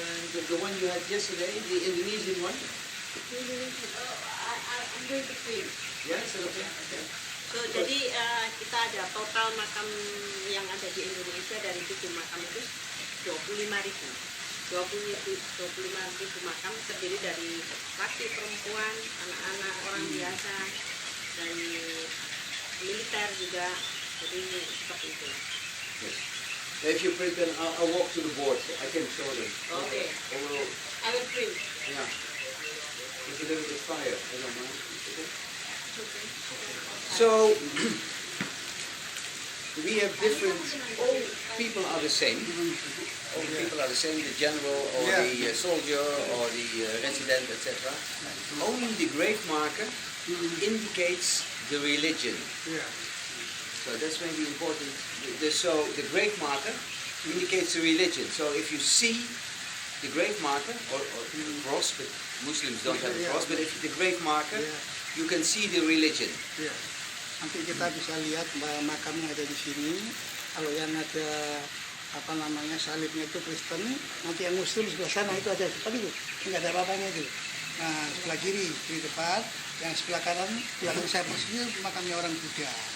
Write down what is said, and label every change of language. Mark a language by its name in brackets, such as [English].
[English] The one you had yesterday, the Indonesian one? I'm going to print. Yeah, is that okay? Okay. [Indonesian] So, jadi kita ada total makam yang ada di Indonesia dari 7 makam itu 25.000. 25.000 makam terdiri dari laki, perempuan, anak-anak, orang biasa, dan militer juga. Jadi seperti itu. [English] Yes. If you print them, I'll walk to the board. I can show them. Okay. I will print. Yeah. It's a little bit fire. I don't mind. Okay. So we have different. All people are the same. All people are the same. The general or the soldier or the resident, etc. Only the grave marker indicates the religion. Yeah. So that's maybe important. So the grave marker indicates the religion. So if you see the grave marker or the cross, but Muslims don't have a cross, but if the grave marker, you can see the religion. [Indonesian] Ya. Nanti kita bisa lihat makam yang ada di sini. Kalau yang ada apa namanya salibnya itu Kristen, nanti yang Muslim sebelah sana itu ada seperti itu, nggak ada apa-apanya itu. Nah sebelah kiri di depan, yang sebelah kanan belakang saya persis makamnya orang Buddha.